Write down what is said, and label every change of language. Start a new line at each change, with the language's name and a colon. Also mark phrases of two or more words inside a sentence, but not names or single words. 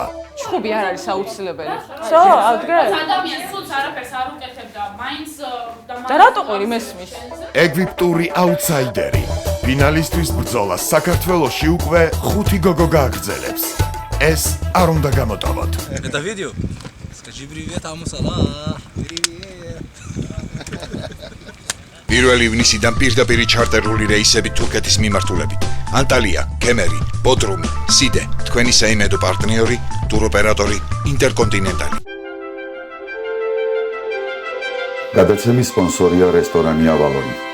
Georgian: ჩხუბი არ არის აუცილებელი. ხო, ადგრე. ადამიანს სულს არაფერს არ უკეთებ და მაინც და რატო ყური მესმის? ეგვიპტური აუთსაიდერი. ფინალისტვის ბრძოლას საქართველოში უკვე 5 გოგო გააგრძელებს. ეს არ უნდა გამოტოვოთ.
Russian: Это видео? Скажи привет, Амусала. Привет.
Georgian: 1 ივნისიდან პირდაპირ ჩარტერული რეისები თურქეთის მიმართულებით. ანტალია, კემერი, ბოდრუმი, სიდე, თქვენი საიმედო პარტნიორი, ტუროპერატორი, ინტერკონტინენტალი. გადაცემის სპონსორია რესტორანი ავალონი.